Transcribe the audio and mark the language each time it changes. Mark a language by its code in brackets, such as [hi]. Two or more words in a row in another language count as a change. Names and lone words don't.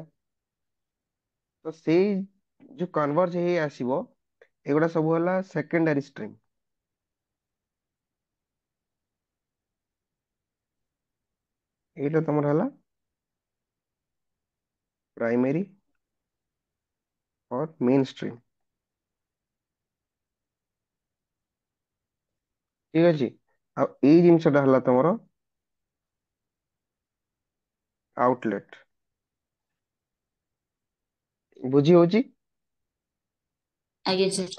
[or] ତ ସେଇ ଯୋଉ କନଭର୍ଜ ହେଇ ଆସିବ ଏଗୁଡା ସବୁ ହେଲା [en] secondary stream. [or] ଏଇଟା ତମର ହେଲା ପ୍ରାଇମେରୀ और [en] main stream. [or] ଠିକ ଅଛି। ଆଉ ଏଇ ଜିନିଷଟା ହେଲା ତମର ଆଉଟଲେଟ। ବୁଝି ହଉଛି? ଆଜ୍ଞା ସାର୍।